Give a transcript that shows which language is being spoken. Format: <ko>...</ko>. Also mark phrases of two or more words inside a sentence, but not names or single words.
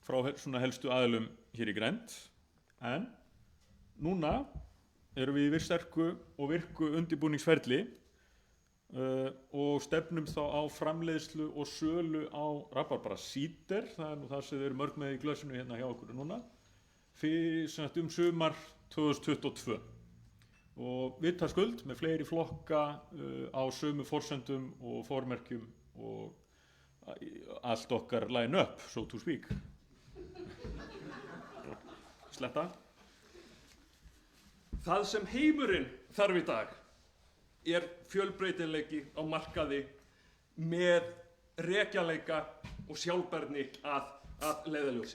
<is>frá svona helstu aðilum hér í grennd, en núna erum við í sterku og virku undirbúningsferli og stefnum þá á framleiðslu og sölu á rabarbara síder, það nú það sem þið eru mörg með í glösinu hérna hjá okkur núna, fyrir sumar 2022. Og vitaskuld með fleiri flokka á sömu forsendum og formerkjum og allt okkar</is> <en>line up, so to speak.</en> <is>Sletta. Það sem heimurinn þarf í dag fjölbreytileiki á markaði með rekjanleika og sjálfbærni að leiðarljósi.</is>